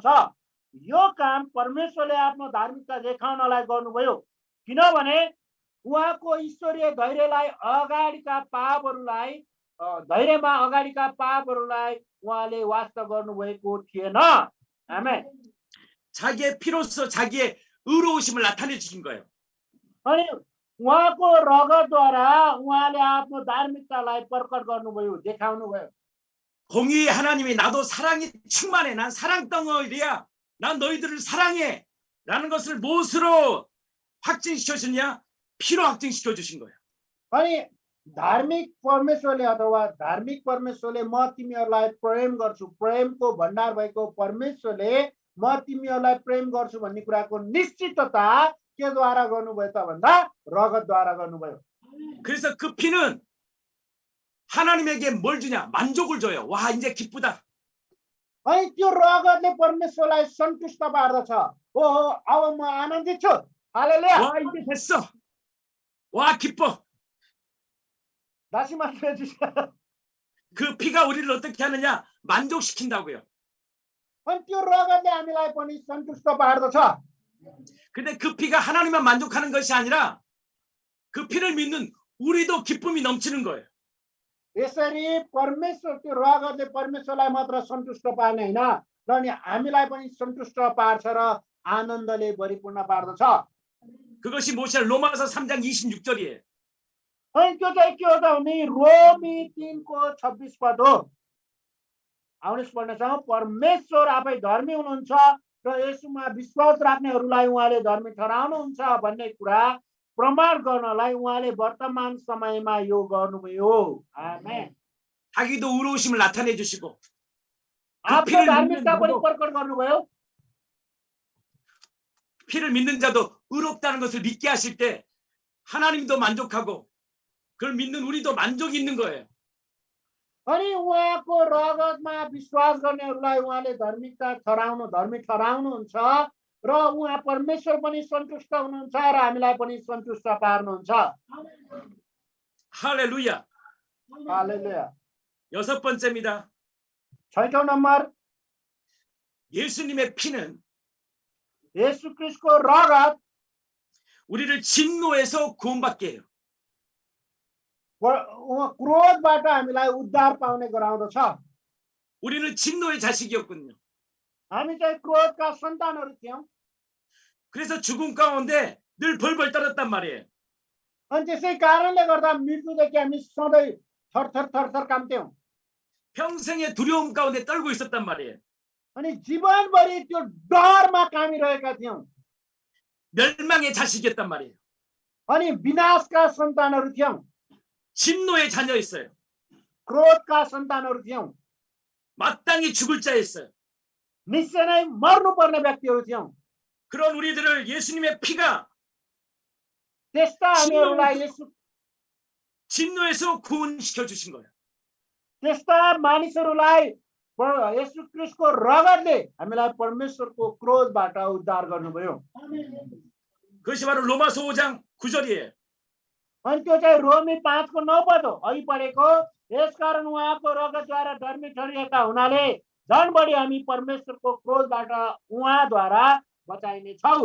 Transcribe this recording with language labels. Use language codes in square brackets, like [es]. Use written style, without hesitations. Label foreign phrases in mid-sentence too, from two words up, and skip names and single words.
[ne] यो काम परमेश्वरले आफ्नो धार्मिकता देखाउनलाई गर्नुभयो, किनभने उहाँको ईश्वरीय धैर्यमा अगाडिका पापहरूलाई उहाँले वास्ता गर्नुभएको थिएन। आमेन। [ko] 자기의 피로써 자기의 의로우심을 나타내 주신 거예요. [ne] अनि उहाँको रगतद्वारा उहाँले आफ्नो धार्मिकतालाई प्रकट गर्नुभयो, देखाउनुभयो। [ko] 공의의 하나님이 나도 사랑이 충만해. 난 사랑 덩어리야. 난 너희들을 사랑해. 라는 것을 무엇으로 확증시켜 주냐? 피로 확증시켜 주신 거예요. [ne] अनि धार्मिक परमेश्वरले अथवा धार्मिक परमेश्वरले म तिमीहरूलाई प्रेम गर्छु, प्रेमको भण्डार भएको परमेश्वरले म तिमीहरूलाई प्रेम गर्छु भन्ने कुराको निश्चितता के द्वारा गर्नुभयो त भन्दा रगतद्वारा गर्नुभयो। [ko] 그래서 그 피는 하나님에게 뭘 주냐? 만족을 줘요. 와, 이제 기쁘다. [ne] अनि त्यो रगतले परमेश्वरलाई सन्तुष्ट पार्दछ। ओहो, अब म आनन्दित छु। हालेलुया। [ko] 와, 이제 됐어. 와, 기뻐. [ne] दासी मात्र [ko] 그 피가 우리를 어떻게 하느냐? 만족시킨다고요. [ne] अनि त्यो रगतले हामीलाई पनि सन्तुष्ट पार्दछ। [ko] 근데 그 피가 하나님만 만족하는 것이 아니라 그 피를 믿는 우리도 기쁨이 넘치는 거예요. [ne] यसरी परमेश्वर त्यो रगतले परमेश्वरलाई मात्र सन्तुष्ट पार्ने होइन, र अनि हामीलाई पनि सन्तुष्ट पार्छ र आनन्दले परिपूर्ण पार्दछ। [ko] 그것이 뭐냐? 로마서 3장 26절이에요. [ne] अनि त्यो चाहिँ के हो त भने रोमी 3को 26 पद हो। आउनुहोस् पढ्नेछौँ। परमेश्वर आफै धर्मी हुनुहुन्छ र यसमा विश्वास राख्नेहरूलाई उहाँले धर्मी ठहराउनुहुन्छ भन्ने कुरा प्रमाण गर्नलाई उहाँले वर्तमान समयमा यो गर्नुभयो। आमेन। [ko] 자기도 의로우심을 나타내 주시고 [ne] आफ्नो धार्मिकता पनि प्रकट गर्नुभयो। [ko] 피를 믿는 자도 의롭다는 것을 믿게 하실 때 하나님도 만족하고 그걸 믿는 우리도 만족이 있는 거예요. [ne] अनि उहाँको रगतमा विश्वास गर्नेहरूलाई उहाँले धर्मी ठहराउनुहुन्छ र उहाँ परमेश्वर पनि सन्तुष्ट हुनुहुन्छ र हामीलाई पनि सन्तुष्ट पार्नुहुन्छ। [ko] 할렐루야. [ne] हालेलुया। [ko] 6번째입니다. [ne] 6औं नम्बर [ko] 예수님의 피는 [ne] येशू ख्रीष्टको रगत [ko] 우리를 진노에서 구원받게 해요. [ne] क्रोधबाट हामीलाई उद्धार पाउने गराउँदछ। [ko] 우리는 진노의 자식이었거든요. [ne] हामी चाहिँ क्रोधका सन्तानहरू थियौँ। [ko] 그래서 죽음 가운데 늘 벌벌 떨었단 말이에요. [ne] अनि त्यसै कारणले गर्दा मृत्युदेखि हामी सधैँ थरथर काम्थ्यौँ। [ko] 평생의 두려움 가운데 떨고 있었단 말이에요. [ne] अनि जीवनभरि त्यो डरमा कामिरहेका थियौँ। [ko] 멸망의 자식이었단 말이에요. [ne] अनि विनाशका सन्तानहरू थियौँ। [ko] 진노의 자녀였어요. [ne] क्रोधका सन्तानहरू थियौँ। [ko] 마땅히 죽을 자였어요. [ne] निश्चय नै मर्नुपर्ने व्यक्तिहरू थियौँ। [ko] 그런 우리들을 예수님의 피가 [ne] त्यस्ता हामीहरूलाई [ko] 진노에서 구원시켜 주신 거예요. [ne] त्यस्ता मानिसहरूलाई येशू ख्रीष्टको रगतले हामीलाई परमेश्वरको क्रोधबाट उद्धार गर्नुभयो। [ko] 그것이 바로 로마서 5장 9절이에요. [ne] अनि त्यो चाहिँ रोमी 5को 9 पद हो अघि पढेको। यसकारण उहाँको रगतद्वारा धर्मी ठहरिएका हुनाले झन् बढी हामी परमेश्वरको क्रोधबाट उहाँद्वारा बचाइने छौँ।